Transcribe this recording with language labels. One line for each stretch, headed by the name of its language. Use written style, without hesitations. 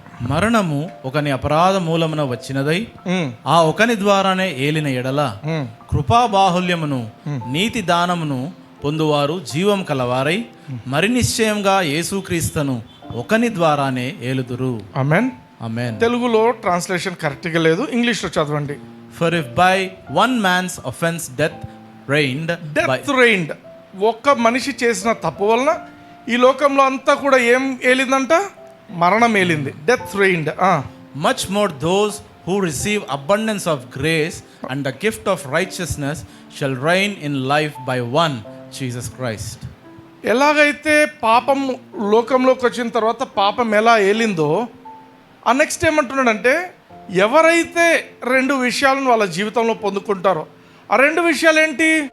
Telugu: మరణము ఒకని అపరాధ మూలమున వచ్చినదై ఆ ఒకని ద్వారానే ఏలిన ఎడల కృపాబాహుల్యమును నీతి దానమును పొందువారు జీవం కలవారై మరి నిశ్చయంగా యేసుక్రీస్తును ఒకని ద్వారానే ఏలుదురు. ఆమేన్. ఆమేన్. తెలుగులో ట్రాన్స్లేషన్ కరెక్ట్గా లేదు, ఇంగ్లీష్లో చదవండి.
English: for if by one man's offence death reigned,
Telugu: ఒక్క మనిషి చేసిన తప్పు వలన ఈ లోకంలో అంతా కూడా ఏం ఏలిందంట? మరణం ఏలింది.
English: Death reigned. Much more those who receive abundance of grace and the gift of righteousness shall reign in life by one Jesus Christ.
Telugu: ఎలాగైతే పాపం లోకంలోకి వచ్చిన తర్వాత పాపం ఎలా ఏలిందో, ఆ నెక్స్ట్ ఏమంటున్నాడంటే ఎవరైతే 2 విషయాలను వాళ్ళ జీవితంలో పొందుకుంటారో ఆ 2 విషయాలు ఏంటి?